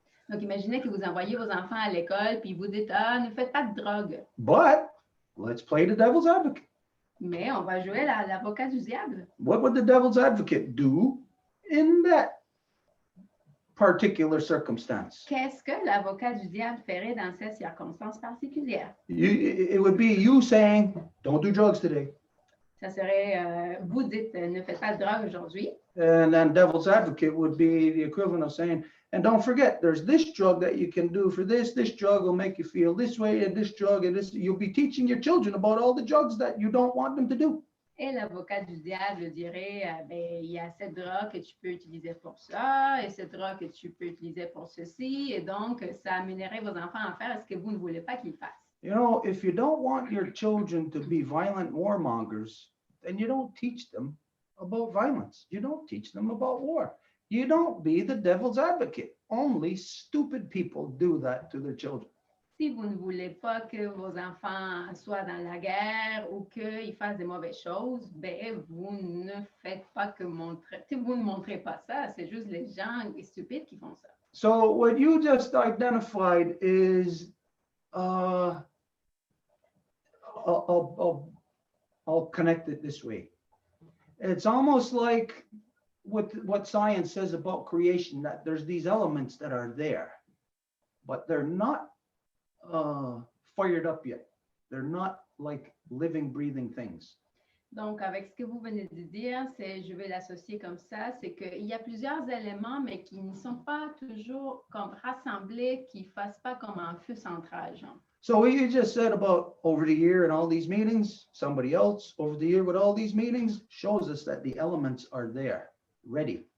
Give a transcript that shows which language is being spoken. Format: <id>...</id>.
<fr>Donc, imaginez que vous envoyez vos enfants à l'école puis vous dites, ah, ne faites pas de drogue.</fr> <en>But let's play the devil's advocate.</en> <fr>Mais on va jouer l'avocat du diable.</fr> <en>What would the devil's advocate do in that particular circumstance?</en> <fr>Qu'est-ce que l'avocat du diable ferait dans cette circonstance particulière?</fr> <en>It would be you saying, don't do drugs today.</en> <fr>Ça serait, vous dites, ne faites pas de drogue aujourd'hui.</fr> <en>And then devil's advocate would be the equivalent of saying, and don't forget, there's this drug that you can do for this. This drug will make you feel this way, and this drug, and this. You'll be teaching your children about all the drugs that you don't want them to do.</en> <fr>Et l'avocat du diable dirait, ben, il y a cette drogue que tu peux utiliser pour ça, et cette drogue que tu peux utiliser pour ceci, et donc ça amènerait vos enfants à faire ce que vous ne voulez pas qu'ils fassent.</fr> <en>You know, if you don't want your children to be violent warmongers, then you don't teach them about violence. You don't teach them about war. You don't be the devil's advocate. Only stupid people do that to their children.</en> <fr>Si vous ne voulez pas que vos enfants soient dans la guerre ou qu'ils fassent des mauvaises choses, ben vous ne faites pas que montrer. Vous ne montrez pas ça. C'est juste les gens stupides qui font ça.</fr> <en>So what you just identified is, I'll connect it this way. It's almost like what science says about creation, that there's these elements that are there, but they're not fired up yet. They're not like living, breathing things.</en> <fr>Donc, avec ce que vous venez de dire, je vais l'associer comme ça, c'est qu'il y a plusieurs éléments, mais qui ne sont pas toujours comme rassemblés, qui ne fassent pas comme un feu central, genre.</fr> <en>So what you just said about over the year and all these meetings, somebody else over the year with all these meetings shows us that the elements are there, ready.</en>